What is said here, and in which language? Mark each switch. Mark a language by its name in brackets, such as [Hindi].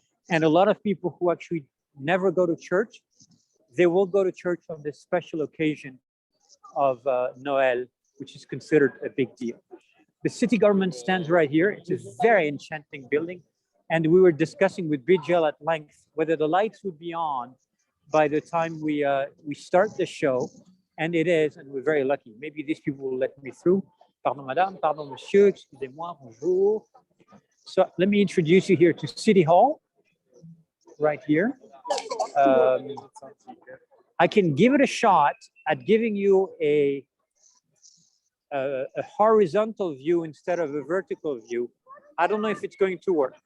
[English] And a lot of people who actually never go to church, they will go to church on this special occasion of Noël, which is considered a big deal. The city government stands right here. It's a very enchanting building. And we were discussing with Viejo at length whether the lights would be on by the time we start the show. And it is, and we're very lucky. Maybe these people will let me through. [French] Pardon, madame, pardon, monsieur, excusez-moi, bonjour. [English] So let me introduce you here to City Hall, right here. I can give it a shot at giving you a horizontal view instead of a vertical view. I don't know if it's going to work.